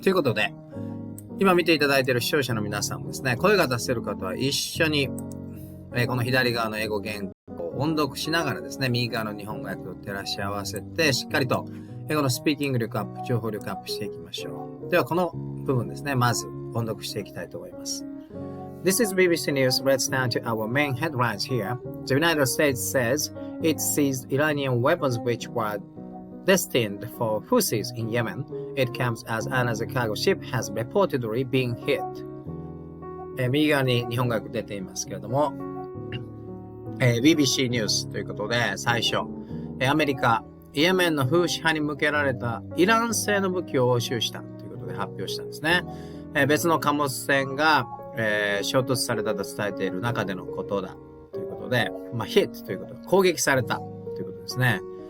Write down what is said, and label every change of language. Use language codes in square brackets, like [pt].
[ja] ということで、今見ていただいている視聴者の皆さんもですね、声が出せる方は一緒に、この左側の英語原稿を音読しながらですね、右側の日本語訳と照らし合わせてしっかりと英語のスピーキング力アップ、情報力アップしていきましょう。ではこの部分ですね、まず音読していきたいと思います。 [en] This is BBC News. Let's turn to our main headlines here. The United States says it seized Iranian weapons which were destined for Houthis in Yemen. It comes as another cargo ship has reportedly been hit. [ja] 右側に日本語訳出ていますけれども、BBC ニュースということで最初、アメリカ、イエメンのフーシ派に向けられたイラン製の武器を押収したということで発表したんですね。別の貨物船が、衝突されたと伝えている中でのことだということで、hit ということで攻撃されたということですね。